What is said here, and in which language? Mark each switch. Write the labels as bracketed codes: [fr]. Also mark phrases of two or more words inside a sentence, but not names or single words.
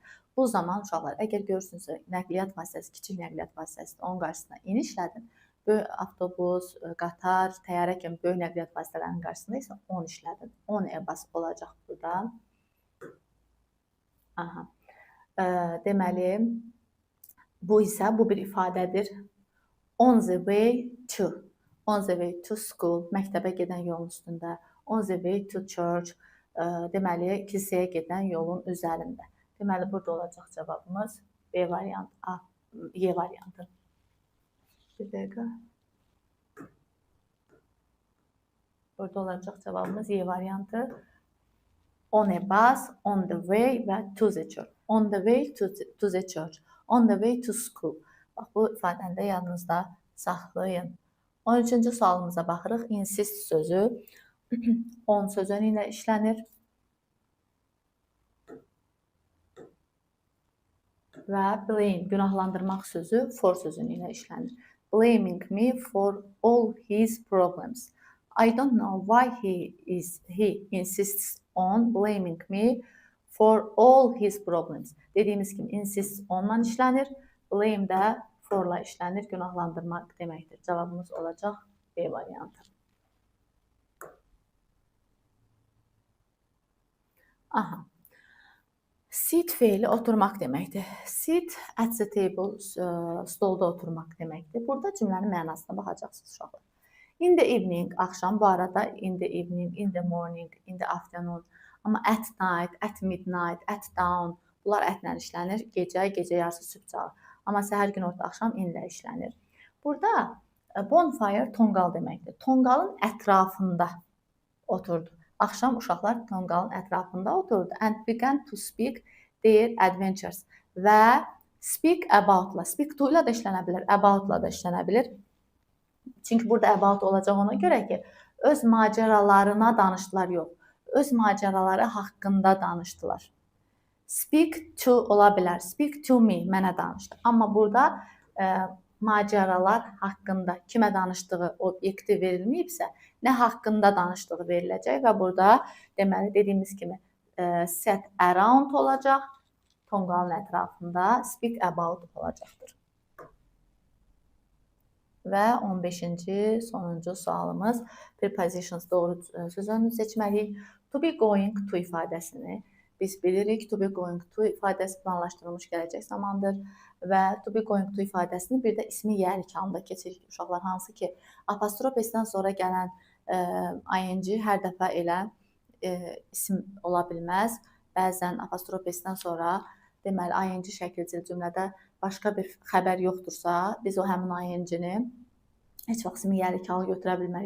[az] Bu zaman uşaqlar, əgər görürsünüzsə, nəqliyyat vasitəsi, kiçik nəqliyyat vasitəsidir, onun qarşısına inişlədin. Böyük avtobus, qatar, təyyarə kimi böyük nəqliyyat vasitələrinin qarşısında isə 10 işlədin. 10 e-bus olacaq burada. Aha. Deməli, bu isə bu bir ifadədir. [en] On the way to. On the way to school. [az] Məktəbə gedən yolun üstündə. [en] On the way to church. [az] Deməli, kilsəyə gedən yolun üzərində. Deməli, burada olacaq cavabımız B variantı, Y variantı. Bir dəqiqə. Burada olacaq cavabımız Y variantı. [en] On a bus, on the way və to the church. On the way to the church. On the way to school. [az] Bax, bu ifadəni də yadınızda saxlayın. 13-cü sualımıza baxırıq. Insist sözü on sözünü ilə işlənir. Və blame, günahlandırmaq sözü for sözünü ilə işlənir. [en] Blaming me for all his problems. I don't know why he insists on blaming me for all his problems. [az] Dediyimiz kimi insist ondan işlənir. Blame də forla işlənir. Günahlandırmaq deməkdir. Cavabımız olacaq B variantı. Aha. Sit feili oturmaq deməkdir. [en] Sit at the table, [az] stolda oturmaq deməkdir. Burada cümlənin mənasına baxacaqsınız uşaqlar. [en] In the evening, [az] axşam bu arada [en] in the evening, in the morning, in the afternoon. [az] Amma [en] at night, at midnight, at dawn [az] bunlar ətlə işlənir. Gecə, gecə yarısı, sübh çağı. Amma səhər, günorta, axşam inlə işlənir. Burada bonfire tonqal deməkdir. Tonqalın ətrafında oturdu. Axşam uşaqlar tonqalın ətrafında oturdu [en] and began to speak their adventures [az] və [en] speak about-la, speak to-la [az] da işlənə bilər, about-la da işlənə bilər. Çünki burada about olacaq ona görə ki, öz macəralarına danışdılar, yox. Öz macəraları haqqında danışdılar. [en] Speak to [az] ola bilər. [en] Speak to me, [az] mənə danışdı. Amma burada macəralar haqqında kimə danışdığı obyekti verilməyibsə, nə haqqında danışdığı veriləcək və burada deməli dediyimiz kimi [en] set around [az] olacaq. Tonqalın ətrafında [en] speak about [az] olacaqdır. Və 15-ci, sonuncu sualımız prepositions doğru söz önünü seçməliyik. [en] To be going to [az] ifadəsini biz bilirik. [en] To be going to [az] ifadəsi planlaşdırılmış gələcək zamandır və [en] to be going to [az] ifadəsini bir də ismi yerik halında keçirik uşaqlar. Hansı ki, apostrof S-dən sonra gələn ing hər dəfə elə isim ola bilməz. Bəzən apostrof S-dən sonra deməli ing şəkilcil cümlədə başqa bir xəbər yoxdursa, biz o həmin ing-ni heç vaxt ismi yerik halı götürə bilmərik.